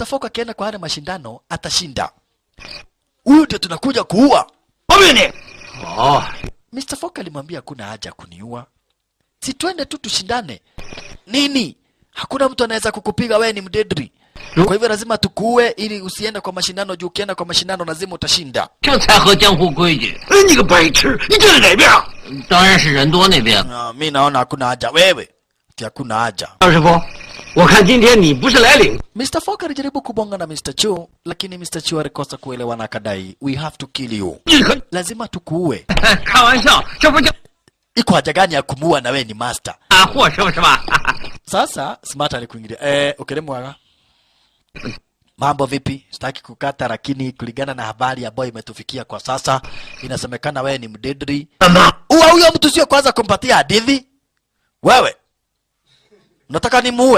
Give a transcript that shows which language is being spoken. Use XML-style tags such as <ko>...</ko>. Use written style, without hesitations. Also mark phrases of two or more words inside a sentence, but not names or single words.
<sw>Fogg akienda kwa haya mashindano atashinda. Huyu ndio tunakuja kuua. Oh. Mr. Fogg alimwambia hakuna haja kuniua. Si twende tu tushindane. Nini? Hakuna mtu anaweza kukupiga, wewe ni mdedri. Kwa hivyo lazima tukuue ili usiende kwa mashindano, juu ukienda kwa mashindano lazima utashinda.</sw> <zh>这才合江湖规矩。你个白痴，你站在哪边？当然是人多那边。</zh> <sw>Mimi naona hakuna haja wewe. Hakuna haja.</sw> <zh>二师傅，我看今天你不是来领。</zh> <sw>Mr. Fogg alijaribu kubonga na Mr. Chu, lakini Mr. Chu alikosa kuelewana, akadai</sw> <en>we have to kill you.</en> <sw>Lazima tukuue.</sw> <zh>开玩笑，这不就</zh> <sw>Iko haja gani ya kumuua na wewe ni master?</sw> <zh>大祸是吧？</zh> <sw>Sasa Smart alikuingilia. Ukilemwaga. Mambo vipi? Sitaki kukata, lakini kulingana na habari ambayo imetufikia kwa sasa, inasemekana wewe ni mdedri. Huyo mtu sio kwanza kumpatia hadithi. Wewe nataka nimuue.</sw>